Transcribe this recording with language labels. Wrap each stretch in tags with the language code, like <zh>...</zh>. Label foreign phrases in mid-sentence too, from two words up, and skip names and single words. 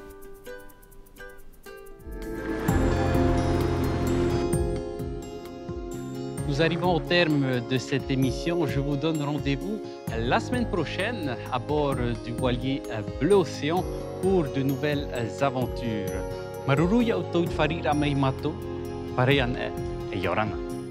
<fr>Nous arrivons au terme de cette émission. Je vous donne rendez-vous la semaine prochaine à bord du voilier Bleu Océan pour de nouvelles aventures. Maruruya utau farira mai mato, parean e yorana.</fr>